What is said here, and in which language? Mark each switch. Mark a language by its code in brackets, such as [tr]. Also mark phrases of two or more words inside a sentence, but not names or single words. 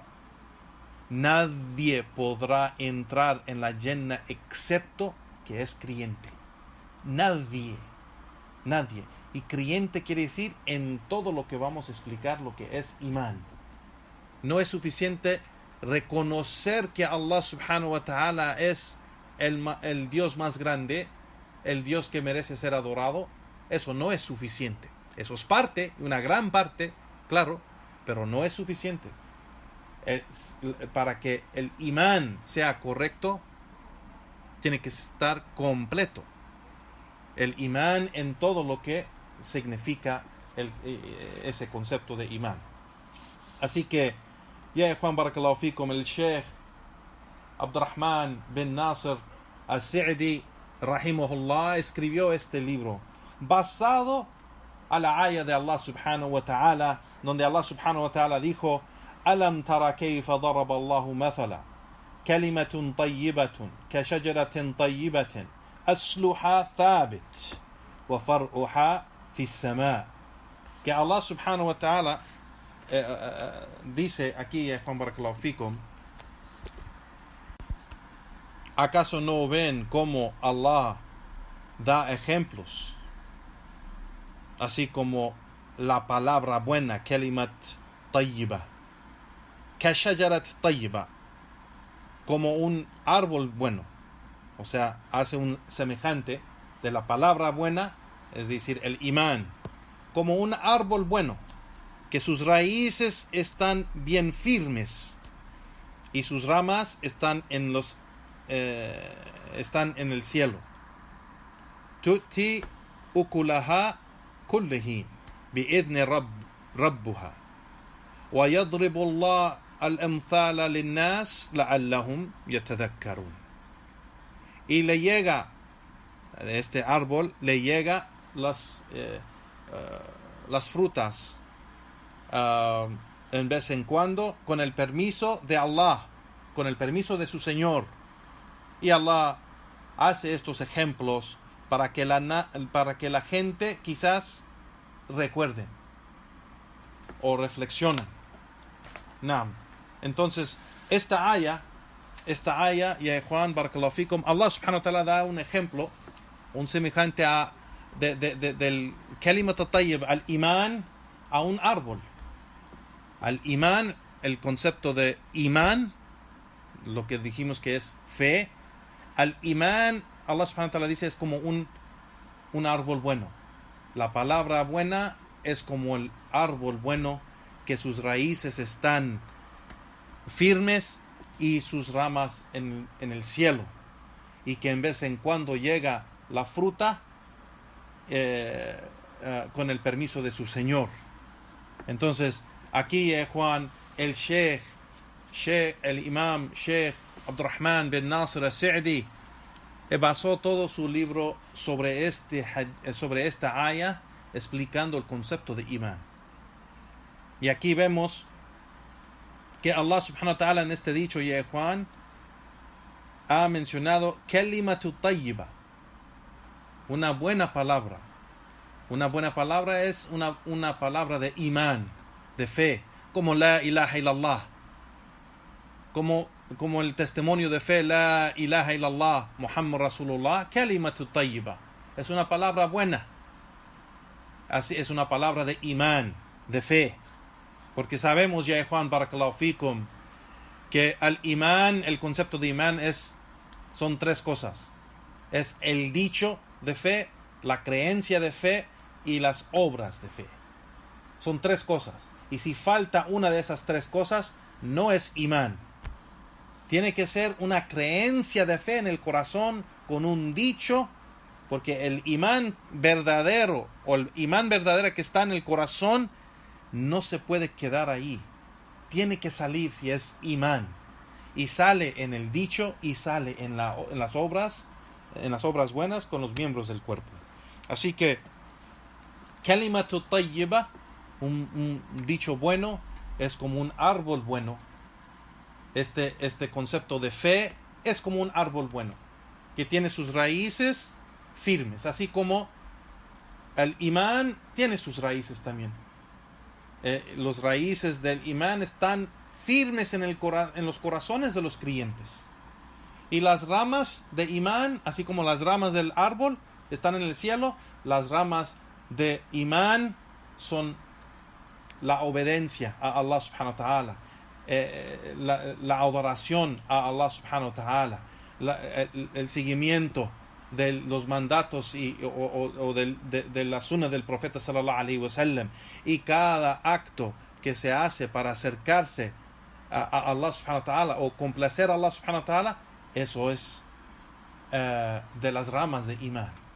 [es] Nadie podrá entrar en la Jannah excepto que es creyente. Nadie. Y creyente quiere decir en todo lo que vamos a explicar lo que es imán. No es suficiente reconocer que Allah [ar] سبحانه وتعالى [es] es el Dios más grande, el Dios que merece ser adorado. Eso no es suficiente. Eso es parte, una gran parte, claro, pero no es suficiente. Para que el imán sea correcto, tiene que estar completo. El imán en todo lo que significa ese concepto de imán. Así que, ya Juan [ar] بارك الله فيكم, [es] el Sheikh Abdurrahman bin Nasir al-Sa'di rahimahullah escribió este libro basado a la ayah de Allah [ar] سبحانه وتعالى, [es] donde Allah [ar] سبحانه وتعالى [es] dijo: [ar] ألم تر كيف ضرب الله مثلا كلمة طيبة كشجرة طيبة أصلها ثابت وفرعها في السماء'. [es] Que Allah [ar] سبحانه وتعالى [es] dice aquí, Juan [ar] بارك الله فيكم, [es] ¿acaso no ven cómo Allah da ejemplos? Así como la palabra buena, [ar] كلمة طيبة، كشجرة طيبة, [es] como un árbol bueno. O sea, hace un semejante de la palabra buena, es decir, el imán, como un árbol bueno, que sus raíces están bien firmes y sus ramas están en el cielo. [ar] تؤتي أكلها كل حين بإذن ربها ويضرب الله الأمثال للناس لعلهم يتذكرون. [es] Y le llega de este árbol, le llega las frutas en vez en cuando, con el permiso de Allah, con el permiso de su Señor. Y Allah hace estos ejemplos para que la gente quizás recuerde. o reflexionan. Naam. Entonces, esta aya, ya Juan, [ar] بارك الله فيكم, [es] Allah [ar] سبحانه وتعالى [es] da un ejemplo, un semejante a del [ar] كلمة الطيب, [es] al imán, a un árbol. Al imán, el concepto de imán, lo que dijimos que es fe. Al imán, Allah [ar] سبحانه وتعالى [es] dice, es como un árbol bueno. La palabra buena es como el árbol bueno, que sus raíces están firmes y sus ramas en el cielo, y que en vez en cuando llega la fruta con el permiso de su Señor. Entonces aquí Juan, el el imam Sheikh Abdurrahman bin Nasir al-Sa'di basó todo su libro sobre esta aya, explicando el concepto de imán. Y aquí vemos que Allah [ar] سبحانه وتعالى [es] en este dicho, ya Juan, ha mencionado [ar] كلمة طيبة, [es] una buena palabra. Una buena palabra es una palabra de imán, de fe, como [ar] لا إله إلا الله, [es] como el testimonio de fe, [ar] لا إله إلا الله، محمد رسول الله، كلمة طيبة, [es] es una palabra buena. Así es una palabra de imán, de fe. Porque sabemos, ya Juan, [ar] بارك الله فيكم, [es] que al imán, el concepto de imán son tres cosas. Es el dicho de fe, la creencia de fe y las obras de fe. Son tres cosas. Y si falta una de esas tres cosas, no es imán. Tiene que ser una creencia de fe en el corazón con un dicho, porque el imán verdadero, o el imán verdadero que está en el corazón, no se puede quedar ahí. Tiene que salir si es imán. Y sale en el dicho y sale en las obras buenas con los miembros del cuerpo. Así que [ar] كلمة طيبة, [es] un dicho bueno, es como un árbol bueno. Este concepto de fe es como un árbol bueno, que tiene sus raíces firmes, así como el imán tiene sus raíces también. Los raíces del imán están firmes en los corazones de los creyentes. Y las ramas de imán, así como las ramas del árbol están en el cielo, las ramas de imán son la obediencia a Allah [ar] سبحانه وتعالى, [es] la adoración a Allah [ar] سبحانه وتعالى, [es] el seguimiento de los mandatos o de la sunna del profeta [ar] صلى الله عليه وسلم, [es] y cada acto que se hace para acercarse a Allah [ar] سبحانه وتعالى [es] o complacer a Allah [ar] سبحانه وتعالى, [es] eso es de las ramas de imán.